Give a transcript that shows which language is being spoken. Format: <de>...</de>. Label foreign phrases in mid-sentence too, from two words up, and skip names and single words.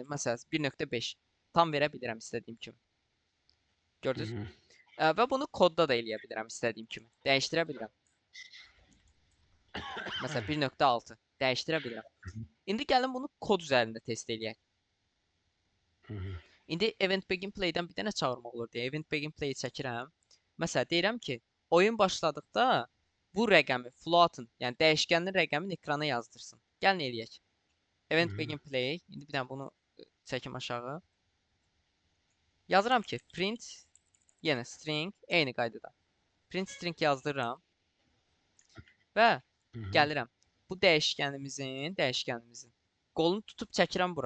<az>Məsələn, 1,5 tam verə bilirəm istədiyim kimi. Gördünüz? Və bunu kodda da eləyə bilirəm istədiyim kimi. Dəyişdirə bilirəm. Məsələn, 1,6 dəyişdirə bilirəm. İndi gəlin bunu kod üzərində test eləyək. İndi</az> <en>event begin play'dən</en> <az>bir dənə çağırmaq olur deyə</az> <en>event begin play</en> <az>çəkirəm. Məsələn, deyirəm ki, oyun başladıqda bu rəqəmi float'ın, yəni dəyişkənin rəqəmini ekrana yazdırsın. Gəlin eləyək.</az> <en>Event begin play.</en> <az>İndi bir dənə bunu çəkim aşağı. Yazıram ki, print yenə string eyni qaydada.</az> <en>Print string</en> <az>yazdırıram. Və gəlirəm. Bu dəyişkənimizin qolunu tutub çəkirəm bura.</az>